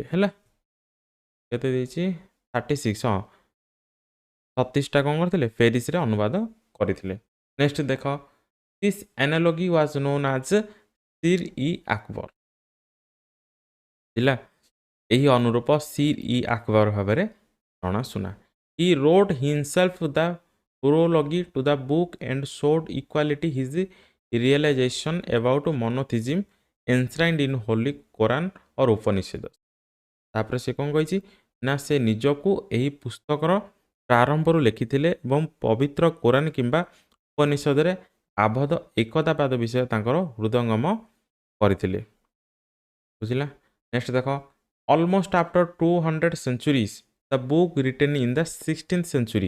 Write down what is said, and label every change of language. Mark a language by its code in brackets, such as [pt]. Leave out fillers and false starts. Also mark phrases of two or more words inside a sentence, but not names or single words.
[or] ହେଲା କେତେ ଦେଇଛି 36, ହଁ 36ଟା କ'ଣ କରିଥିଲେ ପ୍ୟାରିସରେ ଅନୁବାଦ କରିଥିଲେ। [en] ନେକ୍ସଟ ଦେଖ, this analogy was known as Sir-e-Akbar. [or] ହେଲା, ଏହି ଅନୁରୂପ ସିର୍ ଇ ଆକବର ଭାବରେ ଜଣାଶୁଣା। [en] he wrote himself the prologue to the book and showed equality his realization about monotheism enshrined in holy Quran or Upanishads। [or] ତାପରେ ସେ କ'ଣ କହିଛି ନା ସେ ନିଜକୁ ଏହି ପୁସ୍ତକର ପ୍ରାରମ୍ଭରୁ ଲେଖିଥିଲେ ଏବଂ ପବିତ୍ର କୋରାନ କିମ୍ବା ଉପନିଷଦରେ ଆବଦ୍ଧ ଏକତାବାଦ ବିଷୟ ତାଙ୍କର ହୃଦୟଙ୍ଗମ କରିଥିଲେ। ବୁଝିଲା। ନେକ୍ସଟ ଦେଖ, [en] almost after 200 centuries the book written in the 16th century।